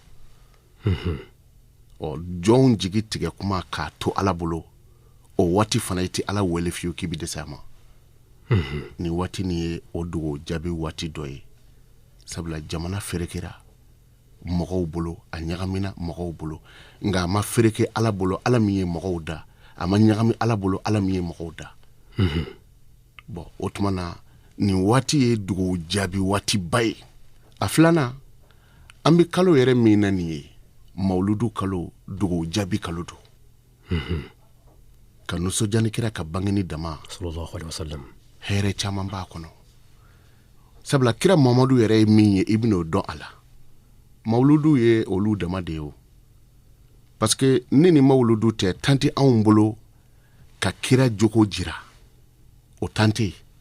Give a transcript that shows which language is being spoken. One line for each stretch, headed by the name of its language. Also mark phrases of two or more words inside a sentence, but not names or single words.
Bambara: jɔnw jigi tigɛ kuma k'a to Ala bolo o waati fana i tɛ Ala wele fiyewu k'i bɛ dɛsɛ a ma ni waati nin ye o dogo jaabi waati dɔ ye sabula jamana ferekera mɔgɔw bolo a ɲagamina mɔgɔw bolo nka a ma fereke Ala bolo Ala min ye mɔgɔw da a ma ɲagami Ala bolo Ala min ye mɔgɔw da bon o tuma na nin waati ye dogo jaabi waati ba ye a filanan an bɛ kalo yɛrɛ min na nin ye mawuludu kalo dogo jaabi kalo don ka nisɔndiya ni kira ka bangeni dama
Arabic: صلى الله عليه وسلم
Bambara: hɛrɛ caman b'a kɔnɔ sabula kira Mamadu yɛrɛ ye min ye i bɛn'o dɔn a la mawuludu ye olu dama de ye o
French: parce que
Bambara: ni mawuludu tɛ tan tɛ anw bolo ka kira jogo jira o tan tɛ